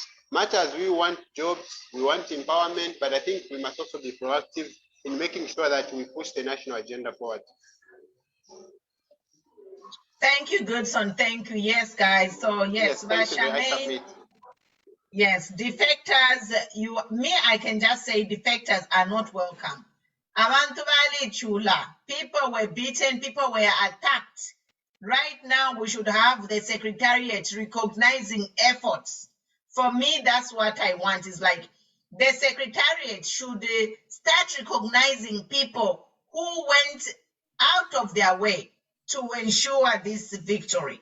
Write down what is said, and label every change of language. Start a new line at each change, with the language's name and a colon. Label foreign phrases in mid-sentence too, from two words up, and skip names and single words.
English: Much as we want jobs, we want empowerment, but I think we must also be proactive in making sure that we push the national agenda forward. Thank you, Goodson. Thank you. Yes, guys. So yes, yes, defectors, I can just say defectors are not welcome.
Bemba: Abantu bali chula.
English: People were beaten, people were attacked. Right now, we should have the Secretariat recognizing efforts. For me, that's what I want. Is like the Secretariat should start recognizing people who went out of their way to ensure this victory.